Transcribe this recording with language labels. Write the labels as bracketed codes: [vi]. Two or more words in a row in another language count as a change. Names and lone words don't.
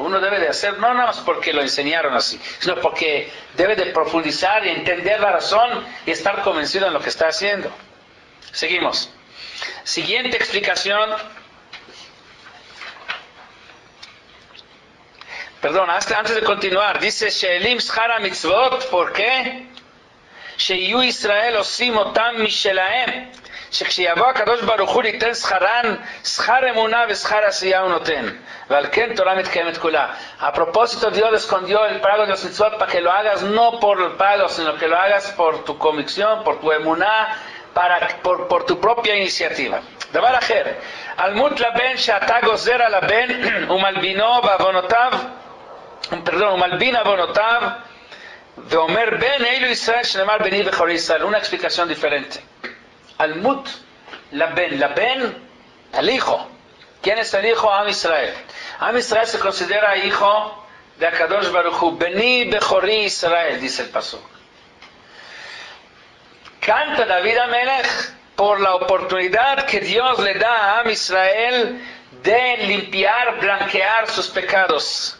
[es] Uno debe de hacer no nada más porque lo enseñaron así, sino porque debe de profundizar y entender la razón y estar convencido en lo que está haciendo. Seguimos. Siguiente explicación. Perdón, antes de continuar, dice [he] שהעלים שכר מצוות, [es] ¿por qué? [he] שיהיו ישראל עושים אותם משלהם, שכשיבוא הקדוש ברוך הוא ליתן שכרן, שכר אמונה ושכר עשייה הוא נותן. ועל כן תורה מתקיימת כולה. [es] A propósito, Dios escondió el pago de los mitzvot para que lo hagas no por el pago, sino que lo hagas por tu convicción, por tu emuná, por tu propia iniciativa. [he] דבר אחר, אלמות לבן שאתה גוזר על הבן ומלבינו בעוונותיו, ומלבין עוונותיו, ואומר בן אלו ישראל שנאמר בני בכורי ישראל. [es] Una explicación diferente. [he] עלמות לבן, [es] el hijo. ¿Quién es el hijo? [he] עם ישראל. עם ישראל [es] se considera hijo de [he] הקדוש ברוך הוא. בני בכורי ישראל, [es] dice el pasuk. Canta [he] דוד המלך [es] por la oportunidad que Dios le da a [he] עם ישראל [es] de limpiar, blanquear sus pecados.